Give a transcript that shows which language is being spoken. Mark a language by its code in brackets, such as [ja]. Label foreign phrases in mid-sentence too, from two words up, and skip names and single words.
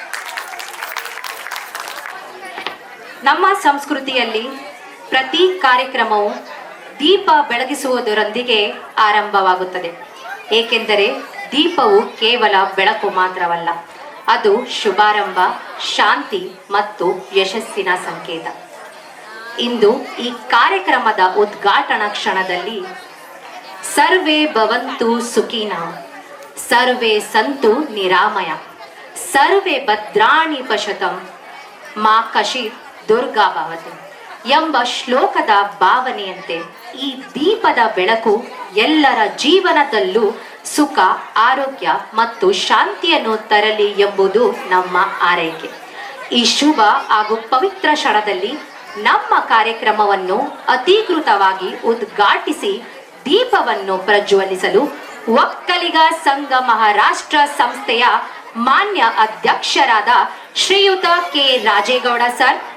[kn] ನಮ್ಮ ಸಂಸ್ಕೃತಿಯಲ್ಲಿ ಪ್ರತಿ ಕಾರ್ಯಕ್ರಮವು ದೀಪ ಬೆಳಗಿಸುವುದರೊಂದಿಗೆ ಆರಂಭವಾಗುತ್ತದೆ. ಏಕೆಂದರೆ ದೀಪವು ಕೇವಲ ಬೆಳಕು ಮಾತ್ರವಲ್ಲ, ಅದು ಶುಭಾರಂಭ, ಶಾಂತಿ ಮತ್ತು ಯಶಸ್ಸಿನ ಸಂಕೇತ. ಇಂದು ಈ ಕಾರ್ಯಕ್ರಮದ ಉದ್ಘಾಟನಾ ಕ್ಷಣದಲ್ಲಿ [sa] ಸರ್ವೇ ಭವಂತು ಸುಖಿನಃ, ಸರ್ವೇ ಸಂತು ನಿರಾಮಯ, ಸರ್ವೇ ಭದ್ರಾಣಿ ಪಶ್ಯತಂ ಮಾ ಕಶಿತ್ ದುರ್ಗಾ ಭವತಿ [kn] ಎಂಬ ಶ್ಲೋಕದ ಭಾವನೆಯಂತೆ ಈ ದೀಪದ ಬೆಳಕು ಎಲ್ಲರ ಜೀವನದಲ್ಲೂ ಸುಖ, ಆರೋಗ್ಯ ಮತ್ತು ಶಾಂತಿಯನ್ನು ತರಲಿ ಎಂಬುದು ನಮ್ಮ ಆರೈಕೆ. ಈ ಶುಭ ಹಾಗೂ ಪವಿತ್ರ ಕ್ಷಣದಲ್ಲಿ ನಮ್ಮ ಕಾರ್ಯಕ್ರಮವನ್ನು ಅಧಿಕೃತವಾಗಿ ಉದ್ಘಾಟಿಸಿ ದೀಪವನ್ನು ಪ್ರಜ್ವಲಿಸಲು ಒಕ್ಕಲಿಗ ಸಂಘ ಮಹಾರಾಷ್ಟ್ರ ಸಂಸ್ಥೆಯ ಮಾನ್ಯ ಅಧ್ಯಕ್ಷರಾದ ಶ್ರೀಯುತ ಕೆ ರಾಜೇಗೌಡ ಸರ್,